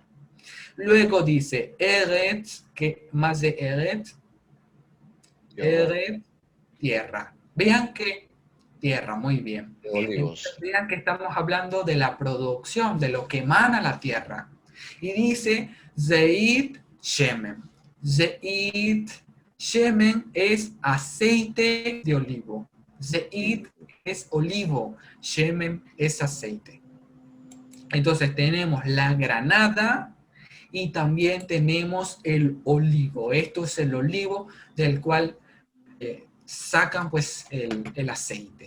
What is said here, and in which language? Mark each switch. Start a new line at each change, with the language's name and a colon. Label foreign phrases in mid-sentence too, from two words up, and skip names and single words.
Spanish: Luego dice Eretz, que más de Eretz, Eretz, tierra. Vean que tierra, muy bien. De olivos. Entonces, vean que estamos hablando de la producción, de lo que emana la tierra. Y dice
Hebrew: זית שמן. זית, שמן
Spanish: es aceite de olivo. Zeit es olivo, shemen es aceite. Entonces tenemos la granada y también tenemos el olivo. Esto es el olivo del cual sacan pues el aceite.